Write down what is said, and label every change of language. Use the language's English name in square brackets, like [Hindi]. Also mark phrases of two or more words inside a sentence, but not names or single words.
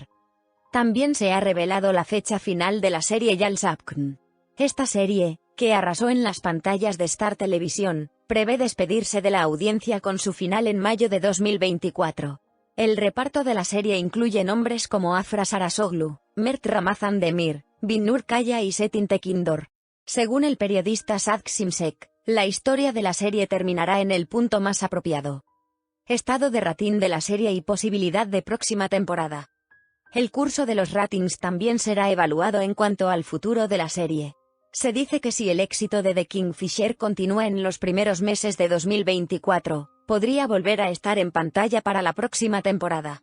[Spanish] También se ha revelado la fecha final de la serie Yalsapkn. Esta serie, que arrasó en las pantallas de Star Televisión, prevé despedirse de la audiencia con su final en mayo de 2024. El reparto de la serie incluye nombres como Afra Sarasoglu, Mert Ramazan Demir, Binnur Kaya y Setin Tekindor. Según el periodista Sadk Simsek, la historia de la serie terminará en el punto más apropiado. Estado de rating de la serie y posibilidad de próxima temporada. El curso de los ratings también será evaluado en cuanto al futuro de la serie. Se dice que si el éxito de The Kingfisher continúa en los primeros meses de 2024, podría volver a estar en pantalla para la próxima temporada.